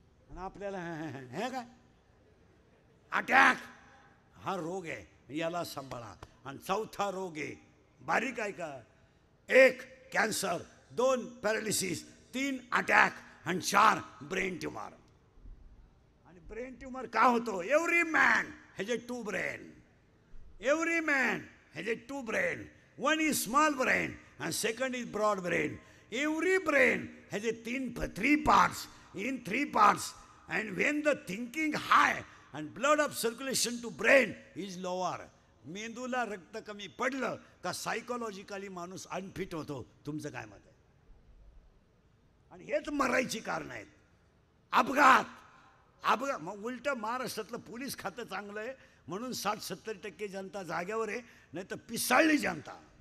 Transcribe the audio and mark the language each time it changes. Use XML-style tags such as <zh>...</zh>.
<mr>आणि आपल्याला हे काय अटॅक हा रोग आहे, याला सांभाळा. आणि 4था रोग आहे बारीक आहे का? 1 कॅन्सर, 2 पॅरालिसिस, 3 अटॅक आणि 4 ब्रेन ट्युमर. आणि ब्रेन ट्युमर का होतो?</mr> <en>Every man has a 2 brain. Every man has a 2 brain. One is small brain and second is broad brain. Every brain has a 3 parts. In 3 parts, and when the thinking high and blood of circulation to brain is lower.</en> <mr>मेंदूला रक्त कमी पडलं का psychologically माणूस unfit होतो. तुमचं काय मत आहे? आणि हेच मरायची कारण आहेत. अपघात मग उलट महाराष्ट्रातलं पोलीस खातं चांगलं आहे म्हणून 60-70% जनता जाग्यावर आहे, नाही तर पिसाळली जनता.</mr>